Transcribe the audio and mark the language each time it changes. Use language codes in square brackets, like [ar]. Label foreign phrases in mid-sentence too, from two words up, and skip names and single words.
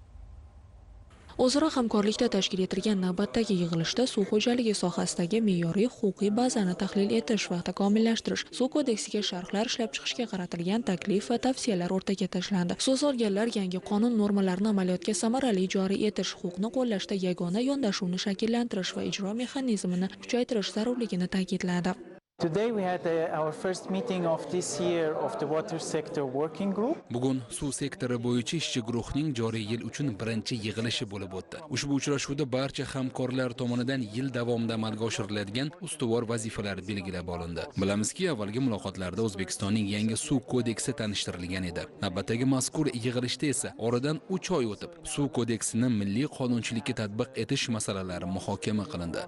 [uz] O'zaro hamkorlikda tashkil etilgan navbatdagi yig'ilishda suv xo'jaligi sohasidagi me'yoriy huquqiy bazani tahlil etish va takomillashtirish, suv kodeksiga sharhlar ishlab chiqishga qaratilgan taklif va tavsiyalar o'rtaga tashlandi. So'z olganlar yangi qonun normalarini amaliyotga samarali joriy etish, huquqni qo'llashda yagona yondashuvni shakllantirish va ijro mexanizmini kuchaytirish zarurligini ta'kidladi. [en] Today we had our first meeting of this year of the water sector working group. [uz] Bugun suv sektori bo'yicha ishchi guruhning joriy yil uchun birinchi yig'ilishi bo'lib o'tdi. Ushbu uchrashuvda barcha hamkorlar tomonidan yil davomida amalga oshiriladigan ustuvor vazifalar belgilab olindi. Bilamizki, avvalgi muloqotlarda O'zbekistonning yangi suv kodeksi tanishtirilgan edi. Navbatdagi mazkur yig'ilishda esa oradan 3 oy o'tib, suv kodeksini milliy qonunchilikka tatbiq etish masalalari muhokama qilindi.